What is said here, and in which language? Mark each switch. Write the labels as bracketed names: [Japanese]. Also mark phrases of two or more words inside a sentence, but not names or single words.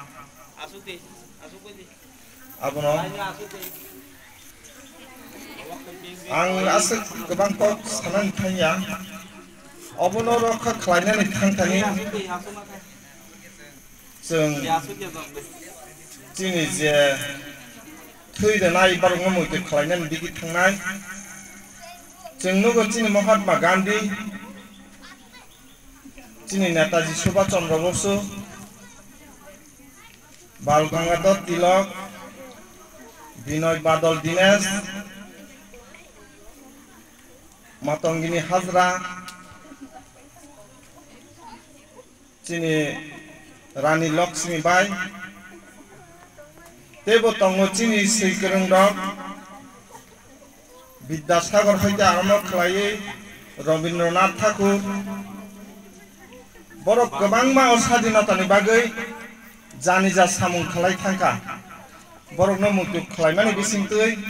[Bodo] आबनो आं आसे गोबां कक सानानै थाया अबनो रखा खालायनानै थांथानि जों चिनि जे थैदोनाय बारगो मोदे खालायनानै बिदि थांनाय जोंनो चिनि महात्मा गांधी चिनि नेताजी सुभाष चंद्र बसु बाल गंगाधर तिलक विनय बादल दीनेश मातंगिनी हाजरा चिनि रानी लक्ष्मीबाई तेबो तंगो चिनि सैकरं दक विद्यासागर [Bangla] হইতে আরম্ভ [Bodo] खालायै रवीन्द्रनाथ ठाकुर बर गोबां मा स्वाधीनतानि बागै जानिजा सामुं खालाय थांखा बरनो मुक्ति खालायमानि बिसिंतै